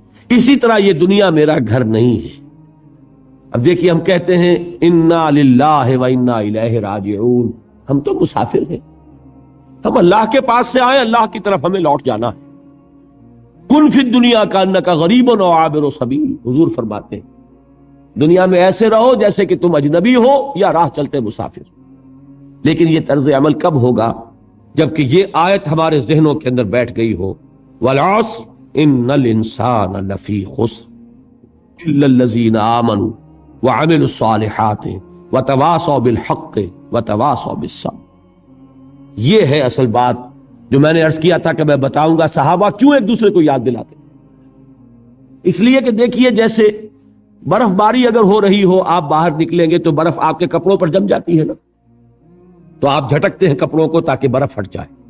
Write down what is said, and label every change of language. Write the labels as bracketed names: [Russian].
[Urdu] اسی طرح یہ دنیا میرا گھر نہیں ہے. اب دیکھیے ہم کہتے ہیں [Arabic] انا للہ و انا الیہ راجعون، [Urdu] ہم تو مسافر ہیں، ہم اللہ کے پاس سے آئے، اللہ کی طرف ہمیں لوٹ جانا ہے. [Arabic] کن فی الدنیا کانک غریب و عابر سبیل، [Urdu] حضور فرماتے ہیں دنیا میں ایسے رہو جیسے کہ تم اجنبی ہو یا راہ چلتے مسافر. لیکن یہ طرز عمل کب ہوگا؟ جبکہ یہ آیت ہمارے ذہنوں کے اندر بیٹھ گئی ہو. [Arabic] والعصر ان الانسان لفی خسر الا الذین آمنوا وعملوا الصالحات وتواصوا بالحق وتواصوا بالصبر. [Urdu] یہ ہے اصل بات جو میں نے عرض کیا تھا کہ میں بتاؤں گا صحابہ کیوں ایک دوسرے کو یاد دلاتے. اس لیے کہ دیکھیے جیسے برف باری اگر ہو رہی ہو، آپ باہر نکلیں گے تو برف آپ کے کپڑوں پر جم جاتی ہے نا، تو آپ جھٹکتے ہیں کپڑوں کو تاکہ برف ہٹ جائے.